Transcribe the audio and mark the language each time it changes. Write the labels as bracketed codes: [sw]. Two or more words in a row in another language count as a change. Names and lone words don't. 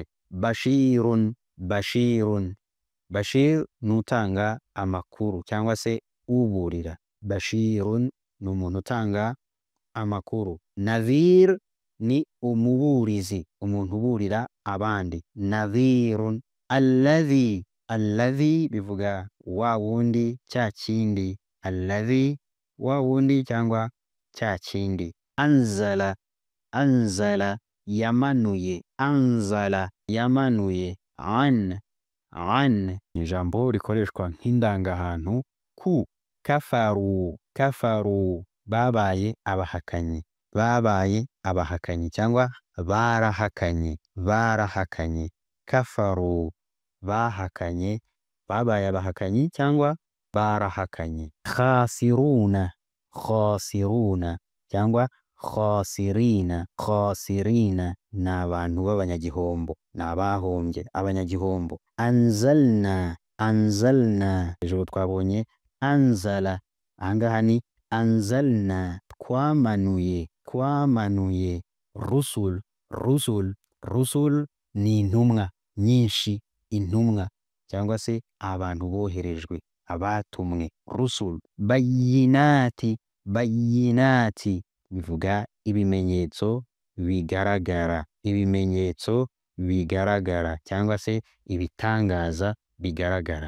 [ar] بشير بشير. [rw] Bashir nutanga amakuru cyangwa se uburira. Bashirun ni umuntu utanga amakuru. Nadhir ni umuburizi, umuntu uburira abandi. [ar] نذير الذي الذي [rw] bivuga wa wundi cya kindi. Alladhi wa wundi cyangwa cya kindi. [ar] أنزل أنزل [rw] yamanuye. Anzala yamanuye. [ar] أن أن [rw] ni ijambo rikoreshwa nk'indangahantu ku. [ar] كفروا كفروا [rw] babaye abahakanyi, babaye abahakanyi cyangwa barahakanye, barahakanye. Kafaru bahakanye, babaye abahakanyi cyangwa barahakanye. [ar] خاسرون خاسرون [rw] cyangwa [ar] خاسرين خاسرين [rw] ni abantu b'abanyagihombo, ni abahombye, abanyagihombo. [ar] أنزلنا أنزلنا [rw] hejuru twabonye anzala, ahangaha ni anzalna, twamanuye, twamanuye. [ar] رسل رسل رسل [rw] ni intumwa nyinshi, intumwa cyangwa se abantu boherejwe, abatumwe. Rusul. [ar] بينات بينات [rw] bivuga ibimenyetso bigaragara, ibimenyetso bigaragara cyangwa se ibitangaza bigaragara.